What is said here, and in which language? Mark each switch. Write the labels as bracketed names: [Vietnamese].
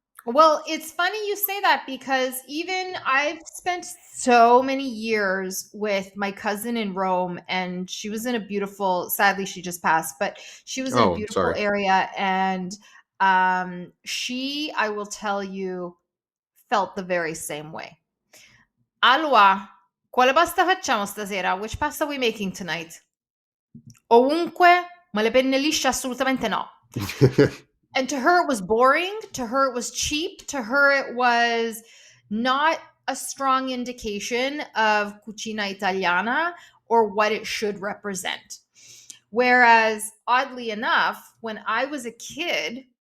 [English] Well, it's funny you say that because even I've spent so many years with my cousin in Rome, and she was in a beautiful, sadly, she just passed, but she was in a Oh, I'm beautiful sorry. area. And she, I will tell you, felt the very same way. [Italian] Allora, quale pasta facciamo stasera? [English] Which pasta are we making tonight? [Italian] Ovunque, ma le penne lisce assolutamente no. [English] And to her, it was boring. To her, it was cheap. To her, it was not a strong indication of cucina italiana or what it should represent. Whereas, oddly enough, when I was a kid,